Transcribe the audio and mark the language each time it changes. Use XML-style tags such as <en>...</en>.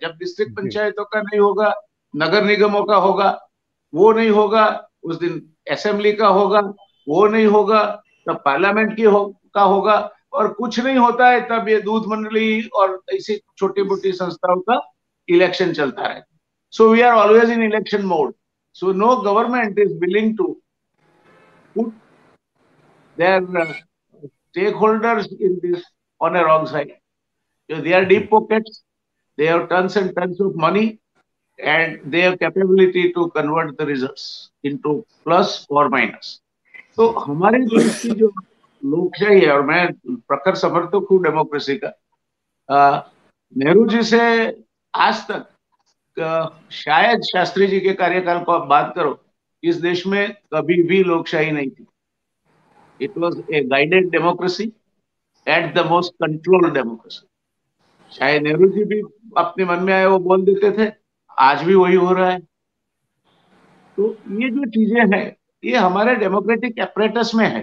<hi>जब डिस्ट्रिक्ट पंचायतों का नहीं होगा, नगर निगमों का होगा, वो नहीं होगा, उस दिन असेंबली का होगा, वो नहीं होगा, तब पार्लियामेंट का होगा, और कुछ नहीं होता है तब ये दूध मंडली और ऐसी छोटी मोटी संस्थाओं का इलेक्शन चलता है।</hi> <en>So we are always in election mode. So no government is willing to put their stakeholders in this on a wrong side. So they are deep pockets, they have tons and tons of money, and they have capability to convert the results into plus or minus.</en> <hi>तो हमारे देश की जो लोकशाही है, और मैं प्रखर समर्थक हूँ डेमोक्रेसी का, नेहरू जी से आज तक शायद शास्त्री जी के कार्यकाल को आप बात करो, इस देश में कभी भी लोकशाही नहीं थी।</hi> <en>It was a guided democracy, at the most controlled democracy.</en> <hi>शायद नेहरू जी भी अपने मन में आए वो बोल देते थे, आज भी वही हो रहा है। तो ये जो चीजें हैं ये हमारे डेमोक्रेटिक एपरेटस में है।</hi>